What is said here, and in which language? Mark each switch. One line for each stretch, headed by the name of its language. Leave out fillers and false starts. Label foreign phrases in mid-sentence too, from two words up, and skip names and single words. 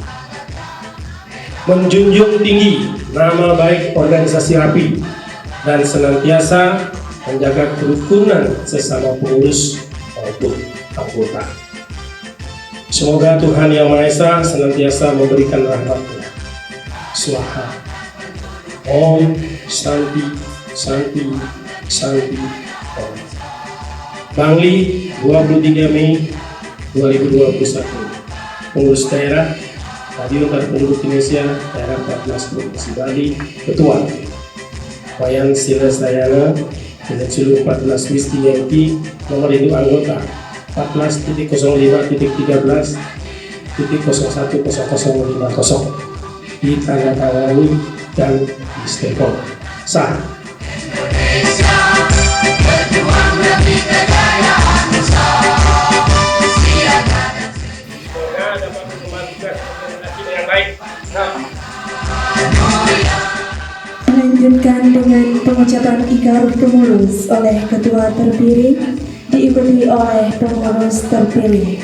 Indonesian: Menjunjung tinggi nama baik organisasi Rapi dan senantiasa menjaga kerukunan sesama pengurus maupun anggota. Semoga Tuhan Yang Maha Esa senantiasa memberikan rahmat-Nya.
Sanskrit: Swaha. Om Santi Santi Santi Om.
Indonesian: Bangli 23 Mei 2021. Pengurus daerah Radio Antara Penduduk Indonesia Daerah 14 Provinsi Bali. Ketua Wayan Sila Sayana dengan seluruh 14 Wisti Yangki. Nomor induk anggota 14.005.13.01.0050 ditandatangani dan distempel sah. Melanjutkan dengan pengucapan ikrar pengurus oleh ketua terpilih diikuti oleh pengurus terpilih.